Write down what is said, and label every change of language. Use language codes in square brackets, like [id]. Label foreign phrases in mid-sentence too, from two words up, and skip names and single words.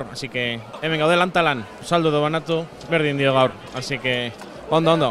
[es] Así que [eu] hemen gaude lantalan, saldu edo banatu, berdin dio gaur. [es] Así que ondo.